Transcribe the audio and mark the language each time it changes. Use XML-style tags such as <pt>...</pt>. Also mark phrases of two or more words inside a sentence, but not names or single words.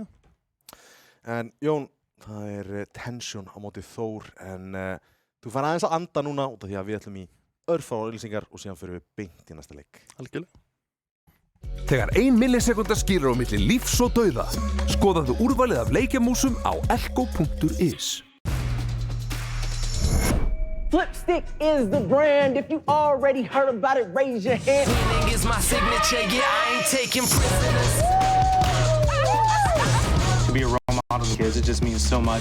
<is>En Jón, það er Tension á móti Þór, en þú fær aðeins að anda núna út af því að við ætlum í örfáar auglýsingar og síðan fyrir við beint í næsta leik. Algjörlega. Þegar 1 millisekúnda skilur á milli lífs og dauða, skoðaðu úrvalið af leikjamúsum á elko.is.</is> <en>Flipstick is the brand. If you already heard about it, raise your hand. Winning is my signature, yeah, I ain't taking prisoners. To be a role model to kids, it just means so much.</en>